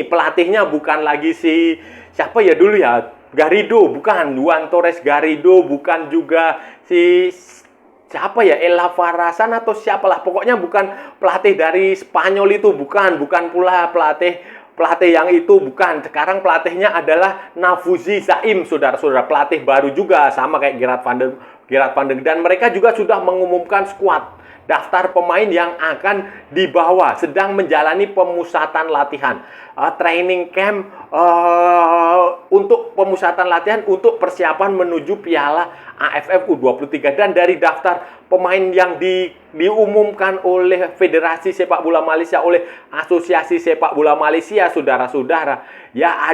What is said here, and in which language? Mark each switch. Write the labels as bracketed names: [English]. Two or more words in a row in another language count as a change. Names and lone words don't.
[Indonesian] Pelatihnya bukan lagi siapa ya dulu ya, Garrido, bukan, Juan Torres Garrido, bukan juga siapa ya, Ella Farasan atau siapalah, pokoknya bukan pelatih dari Spanyol itu, bukan pula pelatih pelatih yang itu bukan. Sekarang pelatihnya adalah Nafuzi Zaim, saudara-saudara. Pelatih baru juga, sama kayak Gerard van den, dan mereka juga sudah mengumumkan skuad, daftar pemain yang akan dibawa, sedang menjalani pemusatan latihan, [English] training camp, [Indonesian] untuk pemusatan latihan untuk persiapan menuju Piala AFF U23. Dan dari daftar pemain yang diumumkan oleh Federasi Sepak Bola Malaysia, oleh Asosiasi Sepak Bola Malaysia, saudara-saudara, ya